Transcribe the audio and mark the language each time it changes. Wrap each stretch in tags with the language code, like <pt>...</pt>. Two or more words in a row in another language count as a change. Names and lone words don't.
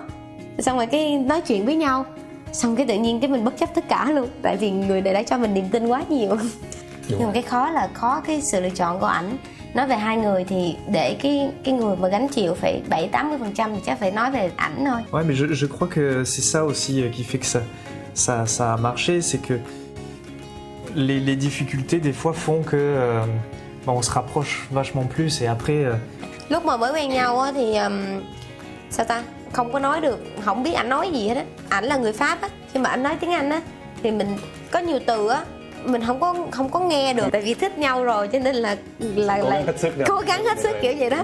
<vi>Xong rồi cái nói chuyện với nhau, xong cái tự nhiên cái mình bất chấp tất cả luôn. Tại vì người này đã cho mình niềm tin quá nhiều. Nhưng mà cái khó là khó cái sự lựa chọn của ảnh. Nói về hai người thì để cái người mà gánh chịu phải 70-80% thì chắc phải nói về ảnh thôi.</vi> <fr>Ouais, mais je crois que c'est ça aussi qui fait que ça a marché, c'est que les difficultés des fois font que on se rapproche vachement plus et après.</fr> <vi>Lúc mà mới quen nhau á thì sao ta, không có nói được, không biết ảnh nói gì hết á. Ảnh là người Pháp á, khi mà ảnh nói tiếng Anh á thì mình có nhiều từ á mình không có nghe được, tại vì thích nhau rồi cho nên là cố gắng hết sức kiểu vậy đó.</vi>